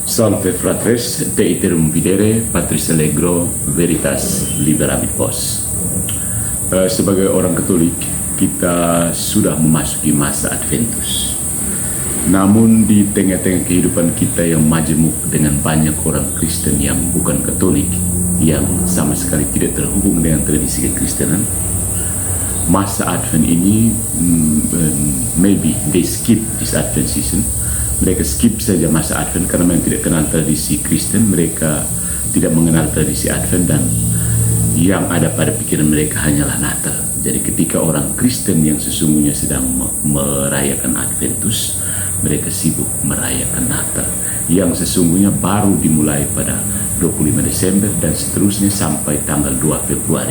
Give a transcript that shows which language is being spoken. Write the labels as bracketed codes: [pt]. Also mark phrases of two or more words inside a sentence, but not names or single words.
[la] Salve fratres, de iterum videre, Patris Allegro, Veritas Liberamit Vos. [id] Sebagai orang Katolik, kita sudah memasuki masa Adventus. Namun di tengah-tengah kehidupan kita yang majemuk dengan banyak orang Kristen yang bukan Katolik, yang sama sekali tidak terhubung dengan tradisi kekristenan, masa Advent ini [en] maybe they skip this Advent season. [id] Mereka skip saja masa Advent karena mereka tidak kenal tradisi Kristen, mereka tidak mengenal tradisi Advent, dan yang ada pada pikiran mereka hanyalah Natal. Jadi ketika orang Kristen yang sesungguhnya sedang merayakan Adventus, mereka sibuk merayakan Natal yang sesungguhnya baru dimulai pada 25 Desember dan seterusnya sampai tanggal 2 Februari.